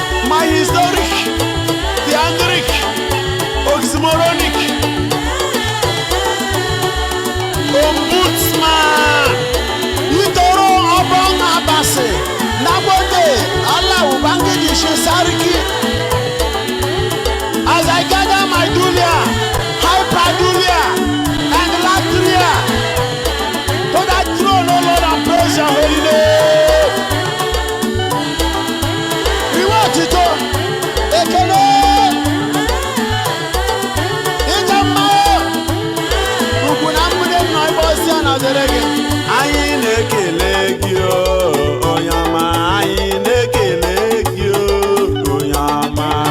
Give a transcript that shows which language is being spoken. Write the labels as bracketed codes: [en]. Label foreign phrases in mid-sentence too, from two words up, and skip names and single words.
[en] My historic, theandric, oxymoronic, ombudsman, Itoro Obon Abasi, Nabote, Allah Ubangiji Shisariki. As I gather my dulia, hyperdulia, and latria to that throne, O Lord, and praise your holy name. [ig] Iwe otito, ekele, ịja mma, ugwu na mgbidi nọ ebe ozi a na-adịrị gị. Anyị na-ekele gị, o, onye ọma. Anyị na-ekele gị, o, onye ọma.